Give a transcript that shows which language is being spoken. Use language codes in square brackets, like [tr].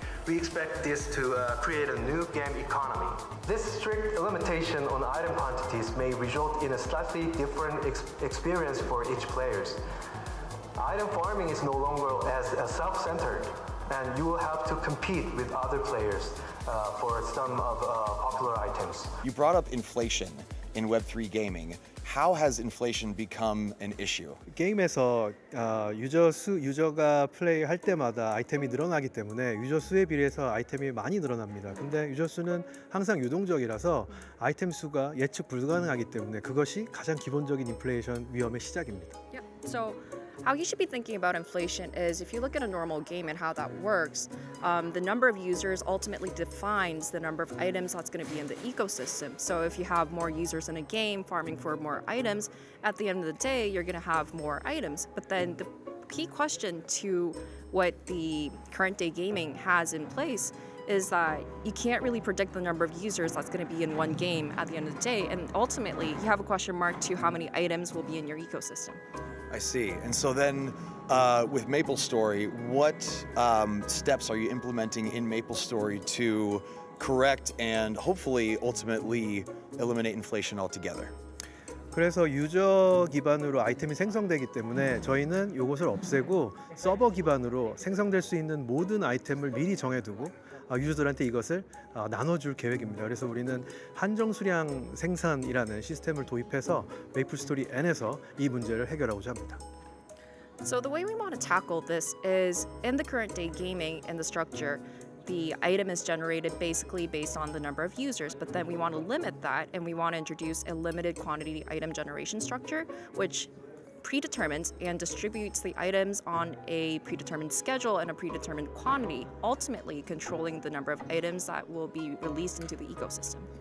[en] We expect this to create a new game economy. This strict limitation on item quantities may result in a slightly different experience for each player. Item farming is no longer as self-centered, and you will have to compete with other players for some of popular items. You brought up inflation in Web3 gaming. How has inflation become an issue? [ko] 게임에서 유저가 플레이할 때마다 아이템이 늘어나기 때문에 유저 수에 비례해서 아이템이 많이 늘어납니다. 근데 유저 수는 항상 유동적이라서 아이템 수가 예측 불가능하기 때문에 그것이 가장 기본적인 인플레이션 위험의 시작입니다. [en] Yep. So how you should be thinking about inflation is if you look at a normal game and how that works, the number of users ultimately defines the number of items that's going to be in the ecosystem. So if you have more users in a game farming for more items, at the end of the day, you're going to have more items. But then the key question to what the current day gaming has in place is that you can't really predict the number of users that's going to be in one game at the end of the day. And ultimately, you have a question mark to how many items will be in your ecosystem. I see. And so then with MapleStory, what steps are you implementing in MapleStory to correct and hopefully ultimately eliminate inflation altogether? [ko] 그래서 유저 기반으로 아이템이 생성되기 때문에 저희는 이것을 없애고 서버 기반으로 생성될 수 있는 모든 아이템을 미리 정해두고 유저들한테 이것을 나눠줄 계획입니다. 그래서 우리는 한정 수량 생산이라는 시스템을 도입해서 메이플스토리 N에서 이 문제를 해결하고자 합니다. [en] So the way we want to tackle this is in the current day gaming and the structure, the item is generated basically based on the number of users, but then we want to limit that and we want to introduce a limited quantity item generation structure, which predetermines and distributes the items on a predetermined schedule and a predetermined quantity, ultimately controlling the number of items that will be released into the ecosystem.